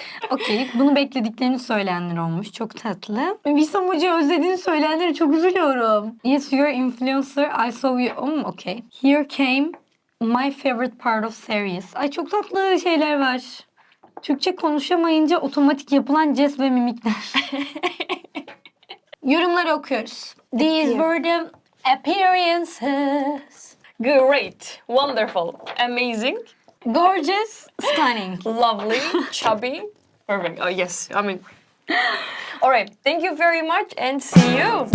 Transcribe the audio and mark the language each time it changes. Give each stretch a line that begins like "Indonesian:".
Turkish: Okey, bunu beklediklerini söyleyenler olmuş. Çok tatlı. Visam Hoca'yı özlediğini söyleyenlere çok üzülüyorum.
English: Yes, you're influencer. I saw you. Okay. Here came my favorite part of series.
Turkish: Ay çok tatlı şeyler var. Türkçe konuşamayınca otomatik yapılan jest ve mimikler. Yorumları okuyoruz.
English: These were the appearances. Great, wonderful, amazing, Gorgeous, stunning. lovely, chubby, perfect. Oh yes, all right. Thank you very much and see you.